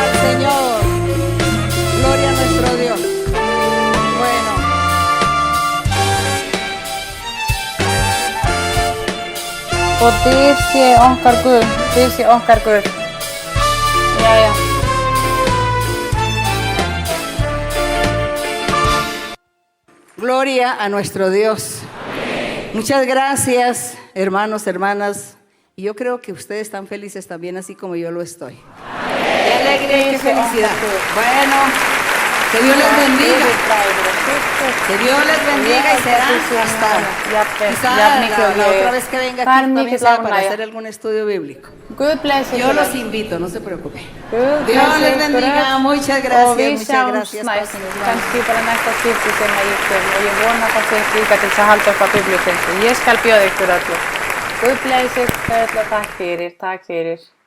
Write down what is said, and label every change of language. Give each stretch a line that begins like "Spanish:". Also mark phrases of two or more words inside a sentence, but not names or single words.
Spanish: Señor. Gloria a nuestro Dios. Bueno.
Icelandic: Og dýr sé okkar Guð, dýr sé okkar Guð. Jæja.
Spanish: Gloria a nuestro Dios. Muchas gracias, hermanos, hermanas. Y yo creo que ustedes están felices también, así como yo lo estoy. ¡Qué alegría, qué felicidad! Bueno, que Dios les bendiga. Que Dios les bendiga y será hasta quizá la otra vez que venga aquí también sea para hacer algún estudio bíblico. Yo los invito, no se preocupen. Dios les bendiga, muchas gracias, muchas gracias.
Icelandic: Kannski bara næsta skipti sem að ég kem og ég vona að það sé líka til þess að halda upp á biblíukennslu. Ég skal bjóða ykkur öllu. Guð blessi ykkur öll og takk fyrir.